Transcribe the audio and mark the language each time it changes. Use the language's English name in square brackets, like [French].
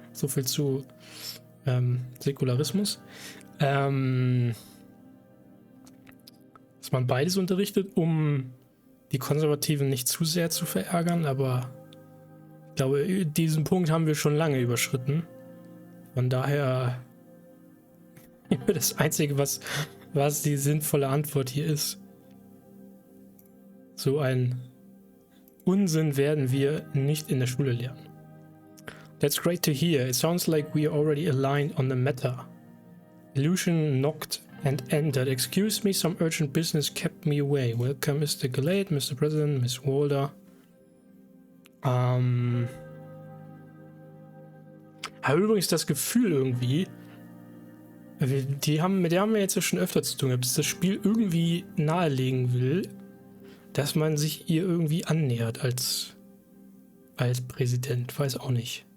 [German] So viel zu Säkularismus. Dass man beides unterrichtet, um die Konservativen nicht zu sehr zu verärgern, aber ich glaube, diesen Punkt haben wir schon lange überschritten. Von daher das Einzige, was die sinnvolle Antwort hier ist. So ein Unsinn werden wir nicht in der Schule lernen. [English] That's great to hear. It sounds like we are already aligned on the matter. Illusion knocked and entered. Excuse me, some urgent business kept me away. Welcome, Mr. Galate, Mr. President, Miss Walder. [German] Habe übrigens das Gefühl irgendwie, mit der haben wir jetzt ja schon öfter zu tun gehabt, dass das Spiel irgendwie nahelegen will, dass man sich ihr irgendwie annähert als Präsident. Weiß auch nicht.